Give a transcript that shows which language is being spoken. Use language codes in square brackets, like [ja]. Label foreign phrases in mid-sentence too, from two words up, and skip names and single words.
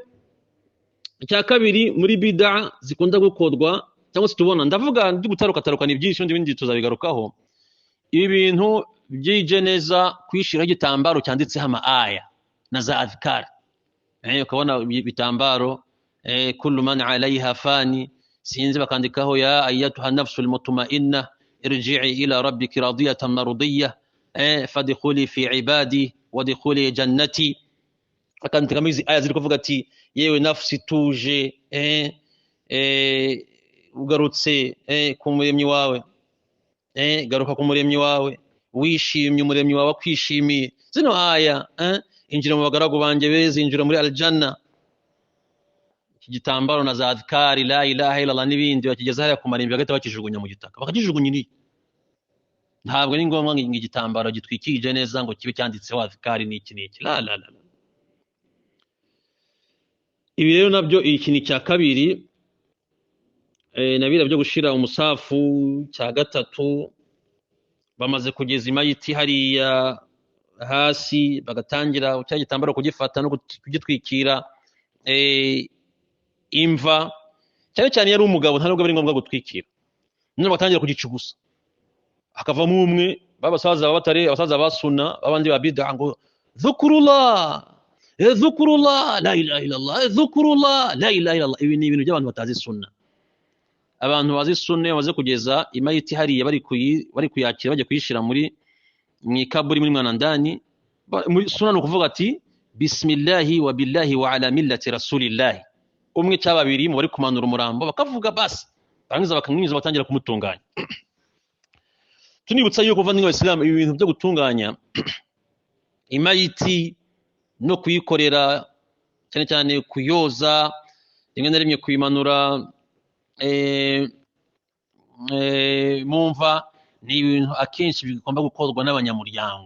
[rw] Icya kabiri muri bid'a zikunda gukodwa cyangwa se tubona, ndavuga ndi gutaruka ni byinshi n'ibindi tuzabigarukaho. Ibi bintu byije neza kwishira igitambaro cyanditseho aya na za adhkar, ukabona bitambaro [ar] كل من عليها فان, [rw] sinzi bakandikaho [ar] يا أيتها النفس المطمئنة ارجعي إلى ربك راضية مرضية فادخلي في عبادي وادخلي جنتي. [rw] Akandika mizi aya ziri kuvuga ati yewe nafsi tuje ugarutse ku muremyi wawe, garuka ku muremyi wawe, wishimye umuremyi wawe kwishimiye. Zino aya injira mu bagaragu banje beza, injira muri aljanna. Iki gitambaro na za adhkari [ar] لا إله إلا الله [rw] n'ibindi bakigeza hariya ku marimbi bagahita bakijugunya mu gitaka, bakakijugunya iri. Ntabwo ni ngombwa ngo igitambaro gitwikije neza ngo kibe cyanditseho adhkari n'iki la. Ibi rero nabyo ikintu cya kabiri nabira byo gushira umusafu. Cya gatatu, bamaze kugeza imayiti hariya hasi bagatangira cya gitambaro kugifata no kugitwikira imva. Cyane yari umugabo ntabwo bari ngombwa gutwikira, none batangira kugicugusa akavamo umwe babasaza abasaza basuna babandi ba bid'a ngo [ar] اذكروا الله لا إله إلا الله, اذكروا الله لا إله إلا الله. [rw] Ibi ni ibintu by'abantu batazi sunna. Abantu bazi sunna bamaze kugeza imayiti hariya bari kuyakira bajya kuyishira mu ikaburi muri mwanandani. Muri sunna no kuvuga ati [ar] بسم الله وبالله وعلى ملة رسول الله. [rw] Umwe cyababiri mu bari kumanura umurambo bakavuga basi, barangiza bakamwinjiza batangira kumutunganya. Tunibutsa yuko kuva n'Islam ibi bintu byo gutunganya imayiti no kuyikorera cyane kuyoza, rimwe na rimwe kuyimanura mumva, ni ibintu akenshi bigomba gukorwa n'abanyamuryango.